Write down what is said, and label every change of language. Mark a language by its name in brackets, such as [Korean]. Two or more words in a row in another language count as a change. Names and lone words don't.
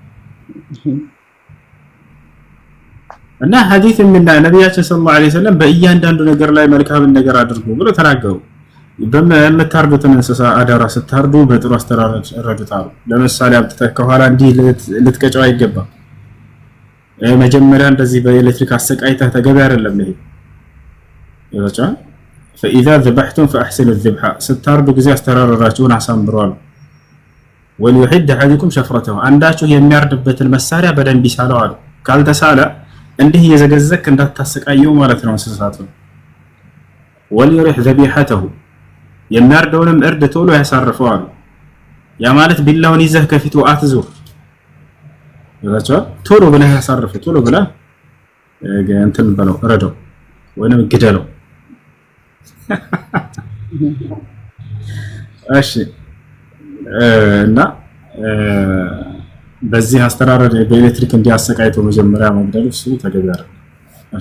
[Amharic] እና ሐዲስ ነብያችን [Arabic] صلى الله عليه وسلم [Amharic] በእያንዳንዱ ነገር ላይ መልካም ነገር አድርጉ ብሎ ተናገሩ። በመታርዱትን እንስሳ አዳራ ስታርዱ በጥሩ አስተራረድ ረዱታሉ። ለምሳሌ አብጥተህ ከኋላ እንዲህ ልትቀጨው አይገባም። መጀመሪያ እንደዚህ በኤሌክትሪክ አሰቃይተህ ተገቢ አይደለም። ይሄ ይወጣል። [Arabic] فإذا ذبحتم فأحسنوا الذبح [Amharic] ስታርዱ ጊዜ አስተራረዳችሁን አሳምሯል። [Arabic] وليحد أحدكم شفرته [Amharic] አንዳችሁ የሚያርድበትን መሳሪያ በደንብ ይሳለው አሉ። ካልተሳለ እንዲህ የዘገዘክ እንዳታሰቃየው ማለት ነው እንስሳቱን። [Arabic] وليرح ذبيحته [Amharic] የሚያርደውንም እርድ ቶሎ ያሳርፈው አሉ። ያ ማለት ቢላውን ይዘህ ከፊቱ አትዙር፣ ቶሎ ብለህ ያሳርፈው፣ ቶሎ ብለህ እንትን በለው ረደው ወይንም ግደለው። እሺ እና በዚህ አስተራረድ በኤሌክትሪክ እንዲያሰቃይቶ መጀመሪያ መግደል እሱ ተገቢ አይደለም። እሺ